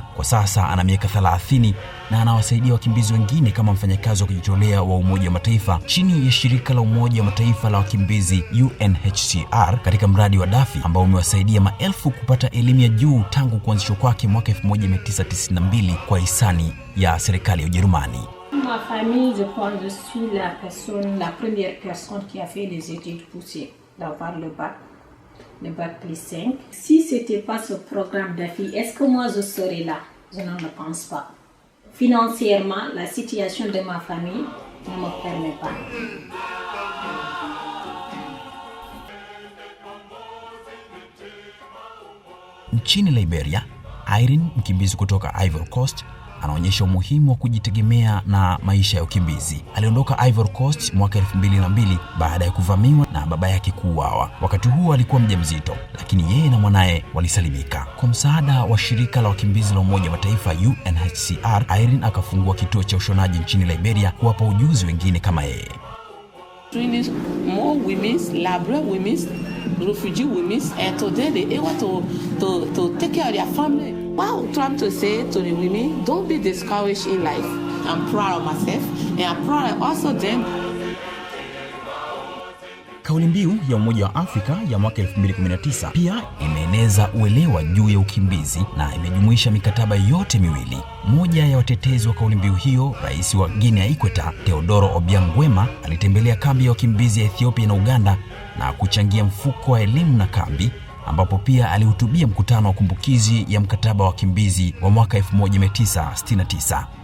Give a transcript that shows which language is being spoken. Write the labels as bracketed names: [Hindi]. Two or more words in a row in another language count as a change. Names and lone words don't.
[Swahili] Kwa sasa ana miaka 30 na anawasaidia wakimbizi wengine kama mfanyakazi wa kujitolea wa Umoja wa Mataifa chini ya shirika la Umoja wa Mataifa la wakimbizi UNHCR katika mradi wa Dafi ambao umewasaidia maelfu kupata elimu ya juu tangu kuanzishwa kwake mwaka 1992 kwa hisani ya serikali ya Ujerumani. [French] Ma famille, je pense, je suis la première personne qui a fait les études poussées, d'avoir le bac plus 5. Si c'était pas ce programme d'AFI, est-ce que moi je serais là? Je n'en pense pas. Financièrement, la situation de ma famille ne me permet pas. [Swahili] Nchini Liberia, Irene, mkimbizi kutoka Ivory Coast, anaonyesha umuhimu wa kujitegemea na maisha ya ukimbizi. Aliondoka Ivory Coast mwaka 2002 baada ya kuvamiwa na baba yake kuuawa. Wakati huo alikuwa mjamzito, lakini yeye na mwanae walisalimika. Kwa msaada wa shirika la wakimbizi la Umoja wa Mataifa UNHCR, Irene akafungua kituo cha ushonaji nchini Liberia kuwapa ujuzi wengine kama yeye. [English] More women, laborer women, refugee women, and today they able to take care of their family. Wow, trying to say to the women, don't be discouraged in life. I'm proud of myself, and I'm proud of also them. [Swahili] Kauli mbiu ya Umoja wa Afrika ya mwaka 2019 pia imeeneza uelewa juu ya ukimbizi na imejumuisha mikataba yote miwili. Moja ya watetezi wa kauli mbiu hiyo, Rais wa Guinea Ikweta, Teodoro Obiang Nguema, alitembelea kambi ya wakimbizi ya Ethiopia na Uganda na kuchangia mfuko wa elimu na kambi, ambapo pia alihutubia mkutano wa kumbukizi ya mkataba wa wakimbizi wa mwaka 1969.